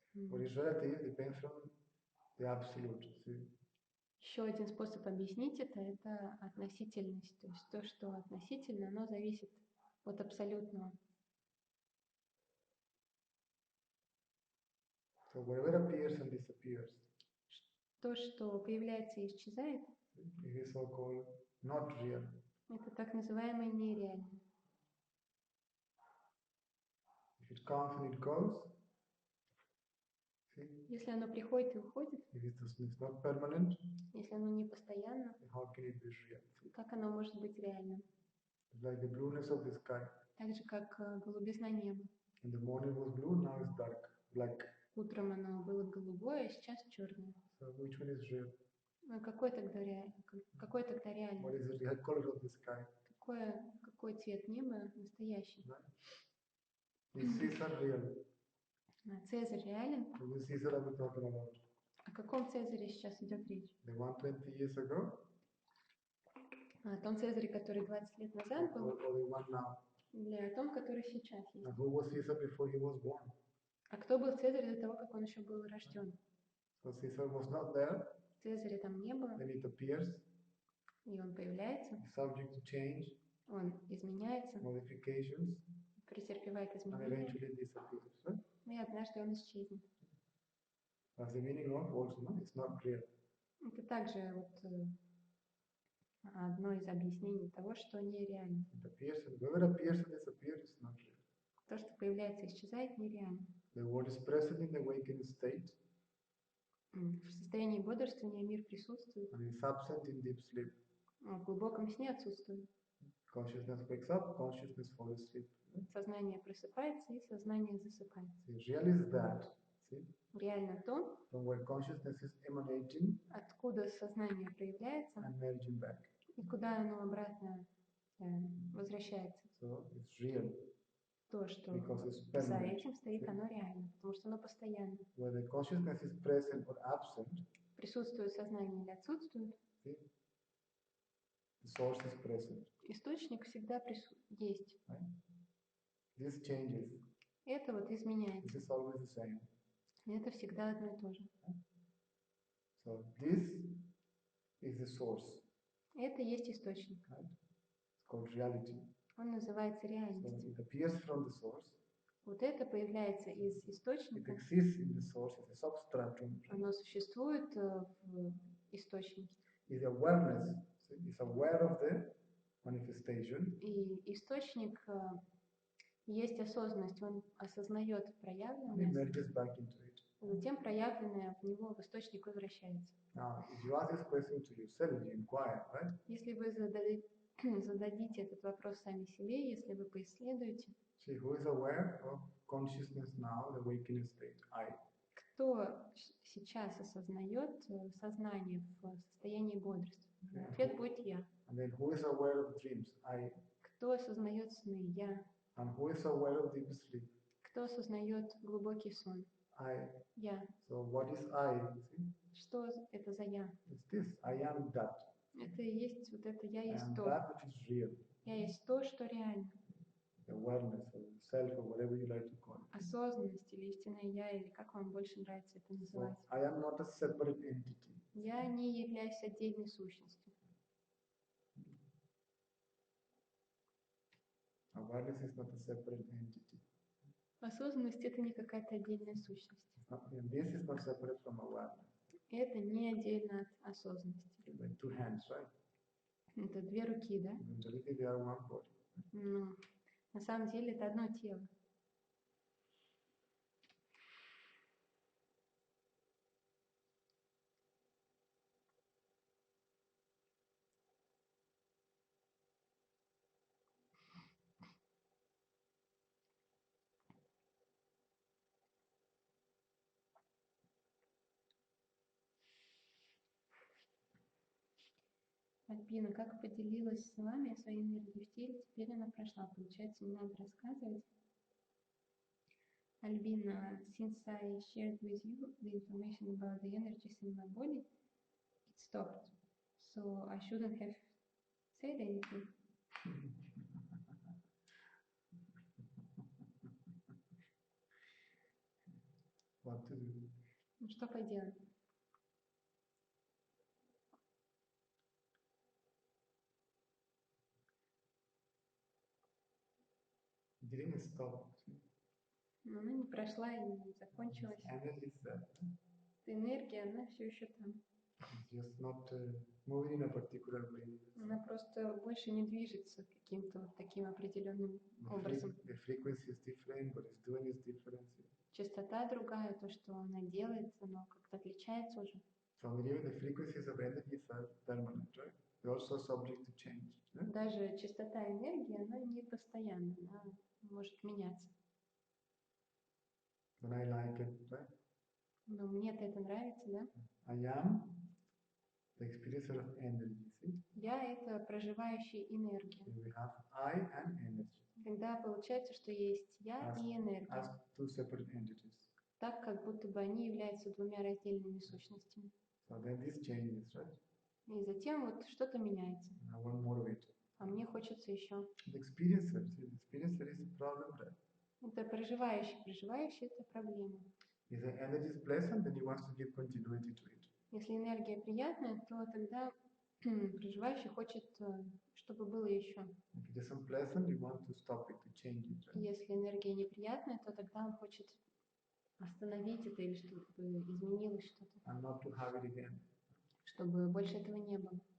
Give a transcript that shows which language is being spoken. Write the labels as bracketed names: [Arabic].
[English] What is relative depends on the absolute. See? [Russian] Еще один способ объяснить это относительность. То есть то, что относительно, оно зависит от абсолютного. [English] So whatever appears and disappears, [Russian] То, что появляется и исчезает, [English] it is so-called not real. [Russian] это так называемое нереально. [English] If it comes and it goes, see, [Russian] Если оно приходит и уходит, [English] if it's not permanent, [Russian] если оно не постоянно, [English] then how can it be real? See? [Russian] как оно может быть реальным? [English] It's like the blueness of the sky. [Russian] Так же, как голубизна неба. [English] In the morning it was blue, now it's dark, black. [Russian] Утром оно было голубое, а сейчас черное. [English] So which one is real? [Russian] Ну, какой тогда реальный? [English] What is the real color of the sky? [Russian] Какой цвет неба настоящий? [English] Right? Is Caesar real? [Russian] Цезарь реален? [English] Which Caesar are we talking about? [Russian] О каком Цезаре сейчас идет речь? [English] The one 20 years ago? [Russian] О том Цезаре, который 20 лет назад был, [English] Or the one now? [Russian] или о том, который сейчас есть? [English] And who was Caesar before he was born? [Russian] А кто был Цезарь до того, как он еще был рожден? [English] So Caesar was not there, [Russian] Цезаря там не было, [English] then it appears, [Russian] и он появляется, [English] subject to change, [Russian] он изменяется, [English] modifications, [Russian] претерпевает [English] and [Russian] изменения, [English] eventually disappears. Right? [Russian] и однажды он исчезнет. [English] That's the meaning of also, no? It's not real. [Russian] Это также одно из объяснений того, что нереально. [English] It appears, and whoever appears and disappears is not real. [Russian] То, что появляется и исчезает, нереально. [English] The world is present in the awakened state, [Russian] В состоянии бодрствования мир присутствует, [English] and is absent in deep sleep. [Russian] в глубоком сне отсутствует. [English] Consciousness wakes up, consciousness falls asleep. [Russian] Сознание просыпается и сознание засыпает. [English] See, real is that, see, [Russian] Реально то, [English] from where consciousness is emanating [Russian] откуда сознание проявляется [English] and merging back. [Russian] и куда оно обратно возвращается. [English] So it's real [Russian] То, что [English] because it's [Russian] за [English] permanent. [Russian] этим стоит, [English] See? [Russian] оно реально, потому что оно постоянно. [English] Whether consciousness is present or absent, [Russian] Присутствует сознание или отсутствует, [English] see, the source is present. [Russian] источник всегда есть. [English] Right? This changes. [Russian] Это вот [English] This [Russian] изменяется. [English] is always the same. [Russian] Это всегда одно и то же. [English] So this is the source. [Russian] Это есть источник. [English] Right? It's called reality. [Russian] Он называется [English] So [Russian] реальностью. [English] it appears from the source. [Russian] Вот это появляется из [English] It [Russian] источника. [English] exists in the source as a substratum. [Russian] Оно существует в источнике. [English] Is awareness. So it's aware of the manifestation. [Russian] И источник есть осознанность. Он осознает [English] And it [Russian] проявленное, [English] merges back into it. [Russian] затем проявленное в него в источник возвращается. [English] Now, if you ask this question to yourself, you inquire, right? [Russian] Если вы зададите этот вопрос сами себе, если вы поисследуете, [English] See, who is aware of consciousness now, the awakening state? I. [Russian] кто сейчас осознает сознание в состоянии бодрствования? Ответ будет я. [English] And then who is aware of dreams? I. [Russian] Кто осознает сны? Я. [English] And who is aware of deep sleep? [Russian] Кто осознает глубокий сон? [English] I. [Russian] Я. [English] So what is I? See? [Russian] Что это за я? [English] It's this. I am that. [Russian] Это и есть вот это я [English] I [Russian] есть [English] am [Russian] то. [English] that which is real. [Russian] Я есть то, что реально. [English] The awareness of self or whatever you like to call it. [Russian] Осознанность или истинное я, или как вам больше нравится это [English] So [Russian] называть. [English] I am not a separate entity. [Russian] Я не являюсь отдельной сущностью. [English] Awareness is not a separate entity. [Russian] Осознанность это не какая-то отдельная сущность. [English] And this is not separate from awareness. [Russian] Это не отдельно от осознанности. [English] Like two hands, right? [Russian] Это две руки, да? [English] In reality, they are one body. [Russian] Но на самом деле это одно тело. Альбина, как поделилась с вами своей энергией в теле, теперь она прошла. Получается, не надо рассказывать. [English] Альбина, since I shared with you the information about the energies in my body, it stopped. So I shouldn't have said anything. What to do? [Russian] Ну что поделать? [English] It didn't stop. [Russian] Но она не прошла и не закончилась. [English] Energy is there. [Russian] Эта энергия, она все еще там. [English] It's just not moving in a particular way. [Russian] Она просто больше не движется каким-то вот таким определенным образом. [English] The frequency is different, what it's doing is different. [Russian] Частота другая, то, что она делает, оно как-то отличается уже. [English] So even the frequencies of energies are permanent, right? They're also subject to change. Yeah? [Russian] Даже частота энергии, она не постоянна, она может меняться. [English] But I like it, right? [Russian] Но мне-то это нравится, да? [English] I am the experiencer of energy. See? [Russian] Я — это проживающий энергию. [English] So we have I and energy [Russian] Когда получается, что есть я и [English] as [Russian] энергия, [English] two separate entities. [Russian] так как будто бы они являются двумя раздельными сущностями. [English] So then this changes, right? [Russian] И затем вот что-то меняется. [English] I want more of it. [Russian] А мне хочется еще. [English] The experiencer, see, the experiencer is a problem, right? [Russian] Это проживающий. Проживающий — это проблема. [English] If the energy is pleasant, then he wants to give continuity to it. [Russian] Если энергия приятная, то тогда проживающий хочет, чтобы было еще. [English] If it isn't pleasant, you want to stop it, to change it, right? [Russian] Если энергия неприятная, то тогда он хочет остановить это или чтобы изменилось что-то, [English] And not to have it again. [Russian] чтобы больше этого не было.